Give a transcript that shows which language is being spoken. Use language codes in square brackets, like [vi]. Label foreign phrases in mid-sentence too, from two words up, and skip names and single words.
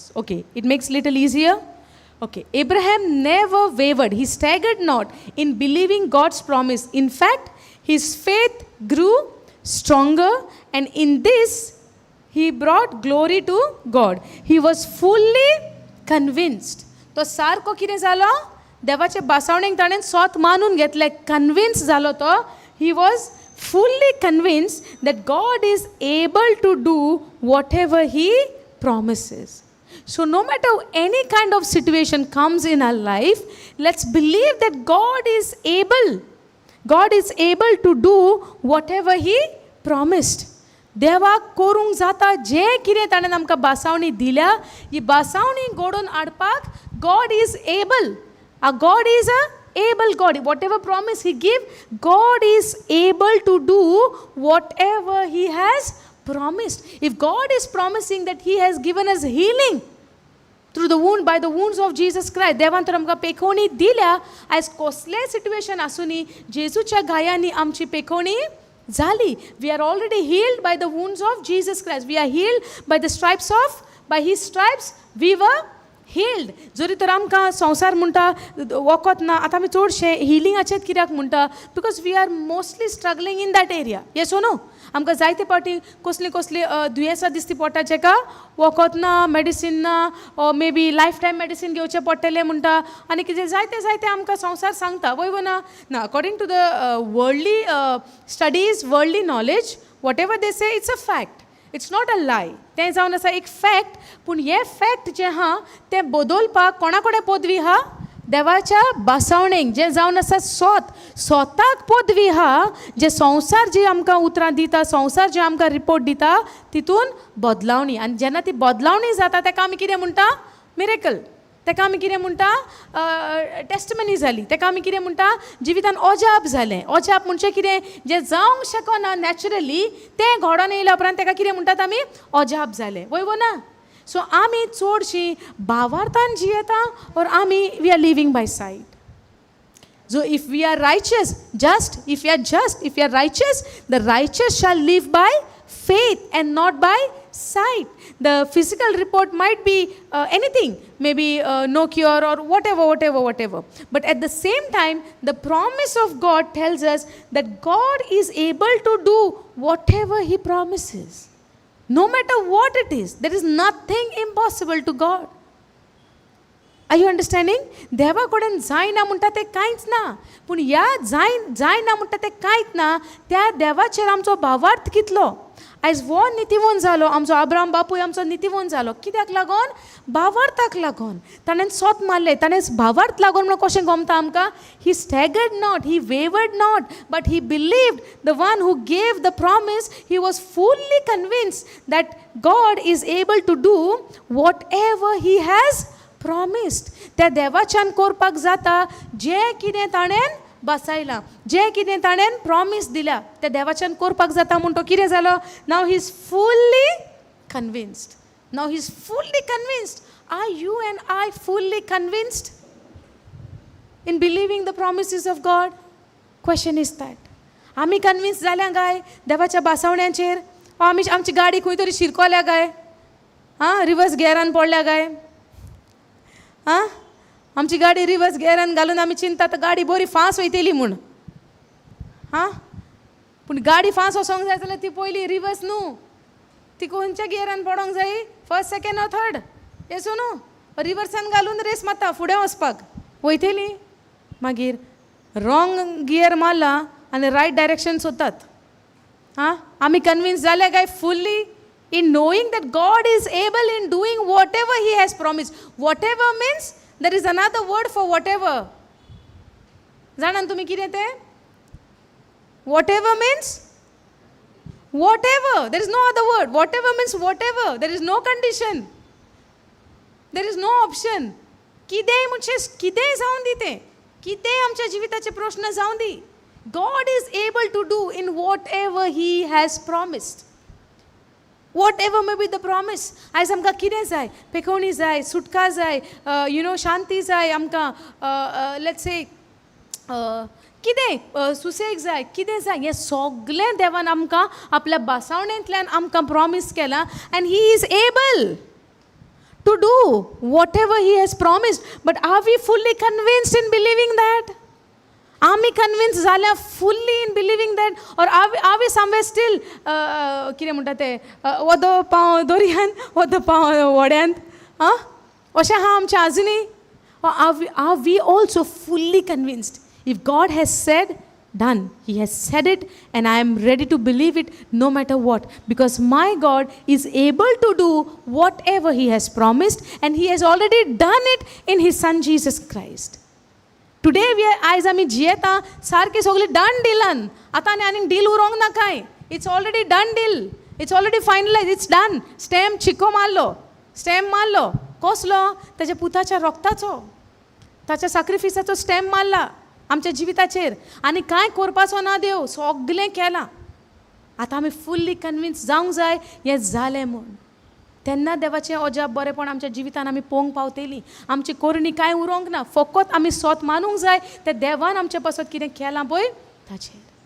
[en] Okay, it makes little easier. Okay, Abraham never wavered. He staggered not in believing God's promise. In fact, his faith grew stronger, and in this, he brought glory to God. He was fully convinced. [kok] तो सारको कितें जालो, देवाचे बासावणेक ताणें स्वत मानून घेतलें, कन्विन्स जालो तो. [en] He was fully convinced that God is able to do whatever he promises. So no matter any kind of situation comes in our life, let's believe that God is able. God is able to do whatever he promised. [kok] देवाक करूंक जाता जे कितें ताणें आमकां बासावणी दिल्या, ही बासावणी घडोवन हाडपाक [en] God is able. God is a able God. Whatever promise he give, God is able to do whatever he has promised. If God is promising that he has given us healing through the wound, by the wounds of Jesus Christ, [kok] देवान तर आमकां पेखवणी दिल्या. आयज कसलेय सिट्युएशन आसूनी, जेजूच्या गायांनी आमची पेखवणी झाली. [en] We are already healed by the wounds of Jesus Christ. We are healed by the stripes of, by his stripes we were healed. [kok] जरी तर आमकां संवसार म्हणटा वखद ना, आतां आमी चडशे हिलिंगाचेच कित्याक म्हणटा, [en] Because we are mostly struggling in that area. Yes or no. [kok] आमकां जायते पाटी कसली कसली दुयेंसां दिसती पडटा जेका वखद ना मेडिसीन ना [en] maybe lifetime medicine [kok] घेवचें पडटलें म्हणटा आनी कितें जायते जायते आमकां संवसार सांगता वय ना ना [en] according to the worldly studies worldly knowledge what ever they say it's a fact it's not a lie [kok] तें जावन आसा एक फॅक्ट पूण हे फॅक्ट जें आहा तें बदलपाक कोणा कडेन पदवी आहा देवाच्या बासावणेक जें जावन आसा स्वताक पदवी आहा जे संवसार जी आमकां उतरां दिता संवसार जे आमकां रिपोर्ट दिता तितून बदलावणी आनी जेन्ना ती बदलावणी जाता ताका आमी कितें म्हणटा मिरेकल ताका आमी कितें म्हणटा टेस्टमनी जाली ताका आमी कितें म्हणटा जिवितान अजाप जालें अजाप म्हणजे कितें जें जावंक शकना नॅचरली तें घडोवन येयल्या उपरांत ताका कितें म्हणटात आमी अजाप जालें वय ना सो आमी चडशीं भावार्थान जियेता और आमी [en] we are living by sight So if we are righteous, if we are righteous, the righteous shall live by faith and not by sight. The physical report might be anything, maybe no cure or whatever. But at the same time, the promise of God tells us that God is able to do whatever He promises. No matter what it is, there is nothing impossible to God. Are you understanding? [kok] देवा कडेन जायना म्हणटा तें कांयच ना पूण ह्या जायना म्हणटा तें कांयच ना त्या देवाचेर आमचो भावार्थ कितलो आयज वो नितीवोन जालो आमचो अब्राहम बापूय आमचो नितीवोन जालो कित्याक लागोन भावार्थाक लागोन ताणें सोत मारलें ताणें भावार्थ लागोन म्हणून कशें गमता [en] आमकां He staggered not, he wavered not, but he believed the one who gave the promise. He was fully convinced that God is able to do whatever he has promised [kok] त्या देवाच्यान करपाक जाता जें कितें ताणें बसयलां जें कितें ताणें प्रॉमीस दिल्या त्या देवाच्यान करपाक जाता म्हूण तो कितें जालो नाव [en] He is fully convinced Are you and I fully convinced in believing the promises of God? Question is that [kok] आमी कन्विन्स जाल्या काय देवाच्या बासावण्यांचेर आमची गाडी खंय तरी शिरकोल्या काय रिवर्स गियरान पडल्या काय आमची गाडी रिवर्स गियरान घालून आमी चिंतात गाडी बरी फास्ट वयतली म्हूण पूण गाडी फास्ट वचोंक जाय जाल्यार ती पयली रिवर्स न्हू ती खंयच्या गियरान पडोंक जाय [en] first second or third [kok] येसो न्हू रिवर्सान घालून रेस मारता फुडें वचपाक वयतली मागीर [en] wrong gear [kok] मारला आनी [en] right direction [kok] सोदतात आमी कन्विन्स जाले काय फुल्ली [en] in knowing that God is able in doing whatever He has promised. Whatever means there is another word for whatever. [kok] जाणान तुम्ही कितें तें? [en] Whatever means whatever. There is no other word. Whatever means whatever. There is no condition. There is no option. [kok] कितेंय म्हणजे कितेंय जावन दी तें. कितेंय आमच्या जिविताचे प्रश्न जावन दी. [en] God is able to do in whatever He has promised. Whatever may be the promise. [kok] आयज आमकां कितें जाय पेखवणी जाय सुटका जाय शांती जाय आमकां [en] let's say [kok] कितें सुसेग जाय कितें जाय हें सगळें देवान आमकां आपल्या बासावणेंतल्यान आमकां प्रॉमीस केलां [en] and he is able to do whatever he has promised but are we fully convinced in believing that [kok] आमी कन्विन्स जाल्या [en] fully in believing that or are we somewhere स्टील [kok] कितें म्हणटा तें वदो पांव दोरयान वदो पांव व्हड्यांत अशें आहा आमचें आजुनी [en] are we also fully convinced if God has said done he has said it and I am ready to believe it no matter what because my God is able to do whatever he has promised and he has already done it in his son Jesus Christ today [kok] आयज आमी जियेता सारकी सगळी डन डिलान आतां आनी डील उरोंक ना कांय [en] it's already done deal it's already finalise it's done stamp [kok] चिको मारलो कसलो ताच्या पुताच्या रोगताचो ताच्या सॅक्रिफिसाचो स्टॅम्प मारला आमच्या जिविताचेर आनी कांय करपाचो ना देव सगळें केलां आतां आमी [en] fully convince [kok] जावंक जाय हें जालें म्हूण तेन्ना देवाचें अजाप बरेपण आमच्या जिवितान आमी पळोवंक पावतलीं आमची कोरणी कांय उरोंक ना फकत आमी सोत मानूंक जाय ते देवान आमचे पासत कितें केलां पळय ताचेर